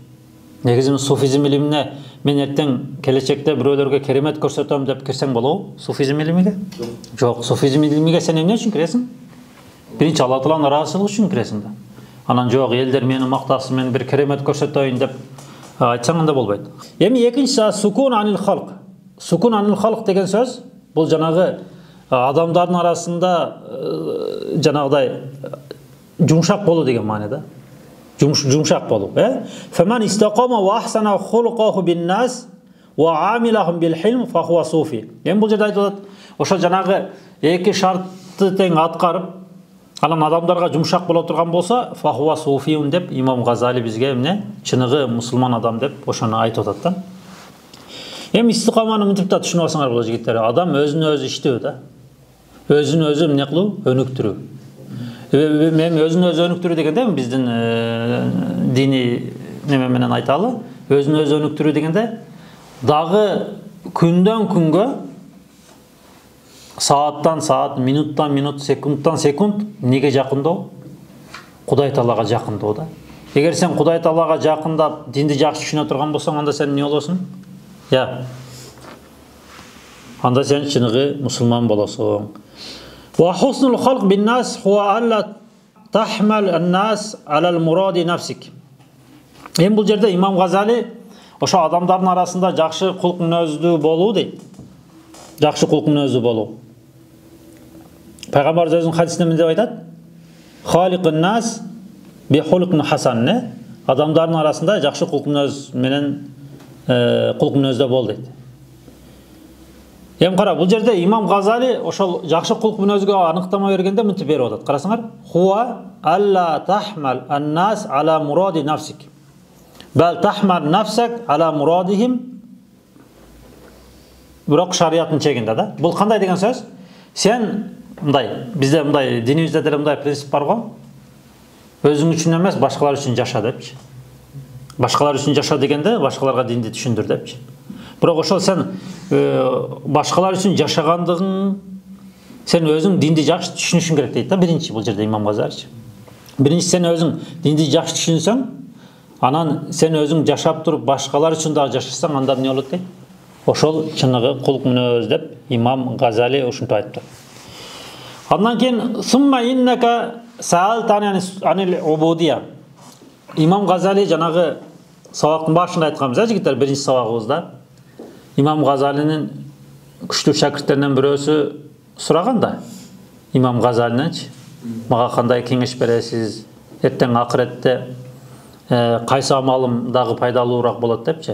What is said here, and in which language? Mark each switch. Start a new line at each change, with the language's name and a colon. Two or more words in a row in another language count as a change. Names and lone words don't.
Kyrgyz: Негизи суфизм илимине мен эртең келечекте бирөөлөргө керемет көрсөтөм деп кирсең болобу? Суфизм илимиге? Жок, суфизм илимиге сен эмне үчүн киресиң? Биринчи Алла Тааланын ыраазычылыгы үчүн киресиң да. Анан жок, элдер мени мактасын, мен бир керемет көрсөтөйүн деп айтсаң анда болбойт. Эми экинчиси
Arabic: سكون عن الخلق. سكون عن الخلق
Kyrgyz: деген сөз бул жанагы адамдардын арасында жанагыдай жумшак болуу деген маанайда. Жумшак болуу,
Arabic: فمن استقام وأحسن خلقه بالناس وعاملهم بالحلم فهو صوفي.
Kyrgyz: Эми бул жерде айтып атат, ошо жанагы эки шартты тең аткарып, анан адамдарга жумшак боло турган болсо,
Arabic: فهو صوفي
Kyrgyz: деп Имам Газали бизге эмне? Чыныгы мусулман адам деп ошону айтып атат да. Эми истикаманы мынтип да түшүнүп алсаңар болот жигиттер. Адам өзүнө өзү иштөө да. Өзүнө өзү эмне кылуу? Өнүктүрүү. Мен өзүнө өзү өнүктүрүү дегенде биздин диний неме менен айталы, өзүнө өзү өнүктүрүү дегенде дагы күндөн күнгө, сааттан саат, минуттан минут, секундтан секунд неге жакындоо? Кудай Таалага жакындоо да. Эгер сен Кудай Таалага жакындап, динди жакшы түшүнө турган болсоң, анда сен эмне болосуң? Анда сен чыныгы мусулман болосуң.
Arabic: وحسن الخلق بالناس هو ألا تحمل الناس على مراد نفسك.
Kyrgyz: Эми бул жерде Имам Газали ошо адамдардын арасында жакшы кулк мүнөздүү болуу дейт. Жакшы кулк мүнөздүү болуу. Пайгамбар өзүнүн хадисинде эмне деп айтат?
Arabic: خالق الناس بخلق حسن,
Kyrgyz: адамдардын арасында жакшы кулк мүнөз менен кулк мүнөздө бол дейт. Эми кара, бул жерде Имам Газали ошол жакшы кулк мүнөзгө аныктама бергенде мынтип берип атат. Карасаңар,
Arabic: هو ألا تحمل الناس على مراد نفسك. بل تحمل نفسك على مرادهم.
Kyrgyz: Бирок шариаттын чегинде да. Бул кандай деген сөз? Сен мындай, бизде мындай динибизде деле мындай принцип бар го. Өзің үшін емес, башкалар үшін жаша депчи. Башкалар үшін жаша дегенде башкаларга динди түшүндүр депчи. Бирок ошол сен башкалар үшін жашагандыгың, сен өзің динди жакшы түшүнүшүң керек дейт да, биринчи бул жерде Имам Газали. Биринчи сен өзің динди жакшы түшүнсөң, анан сен өзің жашап туруп башкалар үшін дагы жашасаң, анда эмне болот дейт? Ошол чыныгы кулк мүнөз деп Имам Газали ушинтип айтты. Андан кийин
Arabic: ثم إنك سألتني عن العبودية.
Kyrgyz: Имам Газали жанагы сабактын башында айтканбыз, жигиттер, биринчи сабагыбызда. Имам Газалинин күчтүү шакирттеринен бирөөсү сураган да, Имам Газалиненчи, мага кандай кеңеш бересиз? Эртең акыретте кайсы амалым дагы пайдалуураак болот депчи.